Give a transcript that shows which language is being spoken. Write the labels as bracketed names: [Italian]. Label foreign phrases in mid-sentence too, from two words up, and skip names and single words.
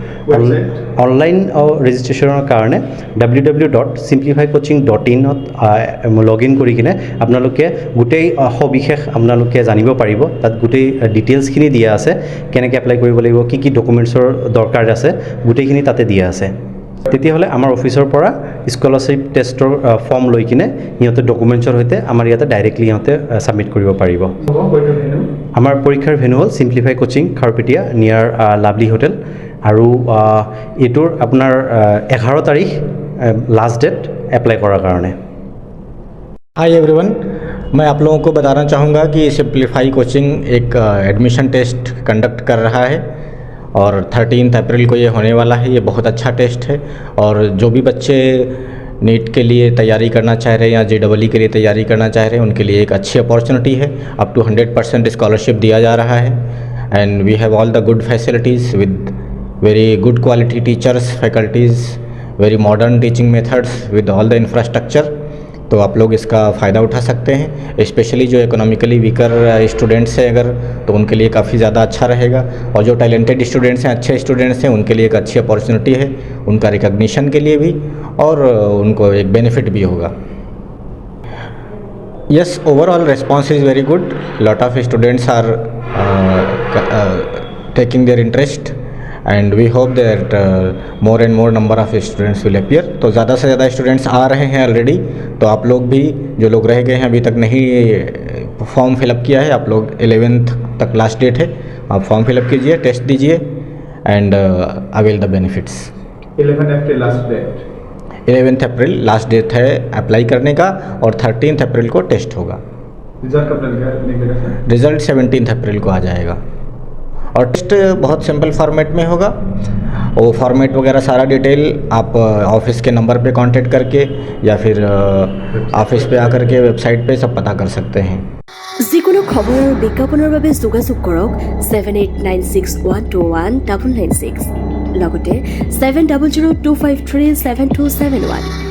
[Assamese] অনলাইন ৰেজিষ্ট্ৰেশ্যনৰ কাৰণে www.simplifycoaching.in [English] log in [Assamese] কৰি কিনে আপোনালোকে গোটেই সবিশেষ আপোনালোকে জানিব পাৰিব তাত গোটেই ডিটেইলছখিনি দিয়া আছে কেনেকৈ এপ্লাই কৰিব লাগিব কি কি ডকুমেণ্টছৰ দৰকাৰ আছে গোটেইখিনি তাতে দিয়া আছে তেতিয়াহ'লে আমাৰ অফিচৰ পৰা স্কলাৰশ্বিপ টেষ্টৰ ফৰ্ম লৈ কিনে সিহঁতে ডকুমেণ্টছৰ সৈতে আমাৰ ইয়াতে ডাইৰেক্টলি সিহঁতে ছাবমিট কৰিব পাৰিব আমাৰ পৰীক্ষাৰ ভেনু হ'ল সিম্পলিফাই কোচিং খাৰুপেটিয়া নিয়াৰ লাভলি হোটেল আৰু এইটোৰ আপোনাৰ 11 তাৰিখ [English] last date apply [Assamese] কৰাৰ কাৰণে [English] hi everyone [Hindi] मैं आप लोगों को बताना चाहूँगा कि सिम्पलीफाई कोचिंग एक [English] admission test conduct [Hindi] कर रहा है और 13 अप्रैल को ये होने वाला है। ये बहुत अच्छा टेस्ट है और जो भी बच्चे नीट के लिए तैयारी करना चाह रहे हैं या JEE के लिए तैयारी करना चाह रहे हैं उनके लिए एक अच्छी अपॉर्चुनिटी है। [English] up to 100% scholarship [Hindi] दिया जा रहा है [English] and we have all the good facilities with very good quality teachers faculties very modern teaching methods with all the infrastructure. [Hindi] तो आप लोग इसका फ़ायदा उठा सकते हैं स्पेशली जो [English] economically weaker students [Hindi] हैं अगर तो उनके लिए काफ़ी ज़्यादा अच्छा रहेगा और जो [English] talented students [Hindi] हैं अच्छे स्टूडेंट्स हैं उनके लिए एक अच्छी अपॉर्चुनिटी है उनका रिकग्निशन के लिए भी और उनको एक बेनिफिट भी होगा। [English] yes overall response is very good lot of students are taking their interest and we hope that more and more number of students will appear. [Hindi] तो ज़्यादा से ज़्यादा स्टूडेंट्स आ रहे हैं ऑलरेडी तो आप लोग भी जो लोग रह गए हैं अभी तक नहीं [English] form fillup [Hindi] किया है आप लोग 11th तक लास्ट डेट है आप [English] form fillup [Hindi] कीजिए टेस्ट दीजिए [English] and avail the benefits. 11 April last date. [Hindi] 11 अप्रैल [English] last date [Hindi] है अप्लाई करने का और 13 अप्रैल को टेस्ट होगा। रिजल्ट कब निकलेगा सर? रिजल्ट 17 अप्रैल को आ जाएगा और टेस्ट बहुत [English] simple format [Hindi] में होगा। वो फॉर्मेट वगैरह सारा डिटेल आप ऑफिस के नंबर पे कांटेक्ट करके या फिर ऑफिस पे आकर के वेबसाइट पे सब पता कर सकते हैं। [Assamese] যিকোনো খবৰ আৰু বিজ্ঞাপনৰ বাবে যোগাযোগ কৰক 7896121996 লগতে 7002537271